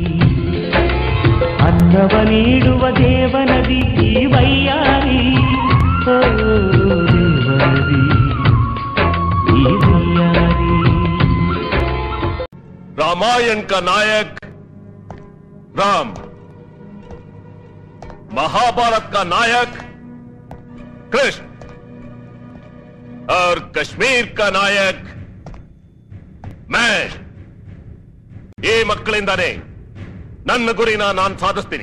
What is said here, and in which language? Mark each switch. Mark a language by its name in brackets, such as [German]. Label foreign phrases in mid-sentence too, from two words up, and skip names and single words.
[Kannada] ಅನ್ನವ ನೀಡುವ ದೇವನದಿ ಈ ವೈಯಾರಿ, ಓ ದೇವನದಿ ಈ ವೈಯಾರಿ. [Hindi] रामायण का नायक राम, महाभारत का नायक कृष्ण और कश्मीर का नायक मैं. [Kannada] ಈ ಮಕ್ಕಳಿಂದಾನೆ ನನ್ನ ಗುರಿನ ನಾನು ಸಾಧಿಸ್ತೀನಿ.